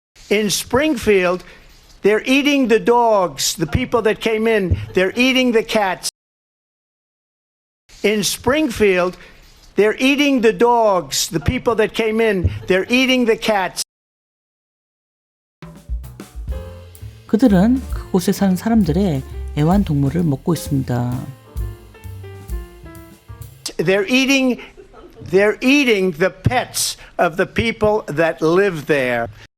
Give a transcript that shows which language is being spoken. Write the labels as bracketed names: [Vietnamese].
[English] In Springfield, they're eating the dogs. The people that came in, they're eating the cats. In Springfield, they're eating the dogs. The people that came in, they're eating the cats. [Korean] 그들은 그곳에 사는 사람들의 애완동물을 먹고 있습니다. [English] They're eating the pets of the people that live there.